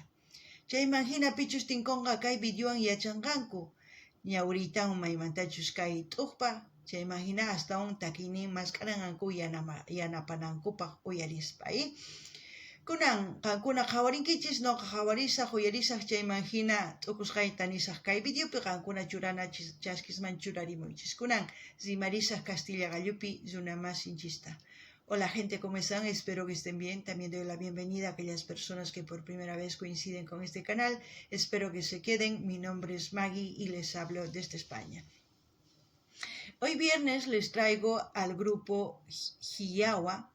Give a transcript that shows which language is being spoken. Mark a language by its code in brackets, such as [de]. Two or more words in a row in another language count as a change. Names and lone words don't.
[qu] Chayman hina pichus tinkunqa kay videowan yachanqanku ñawriytawan maymantachus kay t'uqpa chayman hina astawan takiynin masqaranqanku yanapanankupaq uyarispa. Kunan qankuna qhawarinkichis noqa qhawarisaq uyarisaq chayman hina t'ukusqayta nisaq kay videopi qankuna churana chaskisman churarimuychis. Kunan rimarisaq Castilla Gallupi runa masinchista. [es] Hola gente, ¿cómo están? Espero que estén bien. También doy la bienvenida a aquellas personas que por primera vez coinciden con este canal. Espero que se queden. Mi nombre es Maggie y les hablo desde España. Hoy viernes les traigo al grupo Hiyawa.